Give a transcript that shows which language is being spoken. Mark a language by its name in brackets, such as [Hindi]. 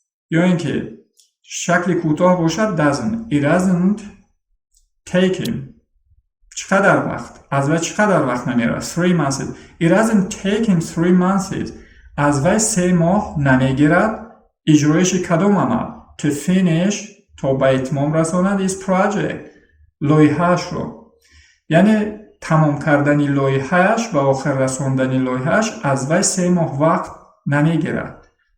[Persian] یا اینکه شکل کوتاه باشد doesn't. [English] It doesn't take him. [Persian] چقدر وقت؟ از وی چقدر وقت نمیگیرد؟ [English] 3 months. It doesn't take him 3 months. [Persian] از وی 3 ماه نمیگیرد اجرایش کدام عمل؟ [English] To finish [Persian] تا به اتمام رساند [English] this project. [Persian] لایحه‌اش رو. یعنی تمام کردن لایحه‌اش و آخر رساندن لایحه‌اش از وی 3 ماه وقت نمیگیرد.